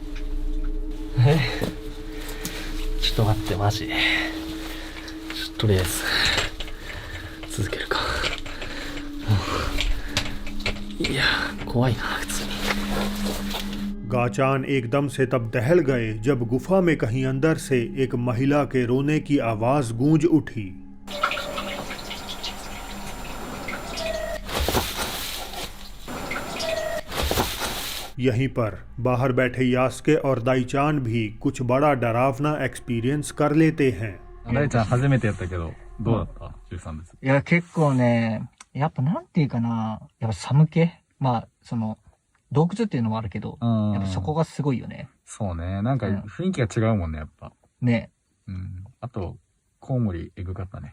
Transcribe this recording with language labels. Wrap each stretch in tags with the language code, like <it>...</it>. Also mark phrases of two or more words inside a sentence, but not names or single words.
<ja>ちょっと待ってマジ。とりあえず続けるか。いや怖いな普通に。</ja> <hi>गाचान एकदम से तब दहल गए जब गुफा में कहीं अंदर से एक महिला के रोने की आवाज गूंज उठी। यहीं पर बाहर बैठे यास्के और दाईचान भी कुछ बड़ा डरावना एक्सपीरियंस कर लेते हैं।</hi> <ja>大ちゃん初めてやったけどどうだった？13列。いや、結構ね、やっぱなんていうかな、やっぱ寒気、まあ、その、 洞窟っていうのもあるけど、うんやっぱそこがすごいよね。そうね。なんか雰囲気が違うもんね、やっぱ。ね。うん。あと、コウモリエグかったね。</ja>